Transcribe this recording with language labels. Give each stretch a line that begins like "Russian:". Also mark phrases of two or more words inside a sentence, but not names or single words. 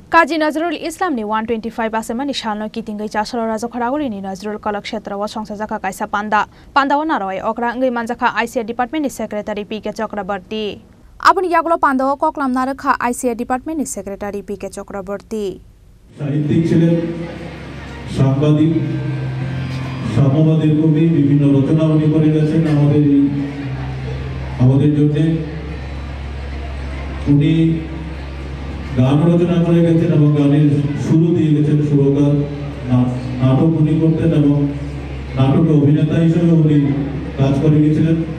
Kok Borok: Kaji Nazrul Islam ni 125 asemani shalno kitingai chasro raja khoraguri ni Nazrul Kalakshetra wa songsajaka kaisa panda wanaroi okra ngai manjaka ICA department ni secretary PK Chakrabarti abuni yagulo panda koklam narakha ICA department ni secretary PK Chakrabarti
Bangla: সাহিত্যিক ছিলেন সাংবাদিক সাম্যবাদের কবি বিভিন্ন রচনা উনি করে গেছেন আমাদের জন্য উনি গান রচনা করে গেছেন এবং গানের সুর দিয়ে গেছেন সুরকার নাটক উনি করতেন এবং নাটকে অভিনেতা হিসেবে উনি কাজ করে গেছিলেন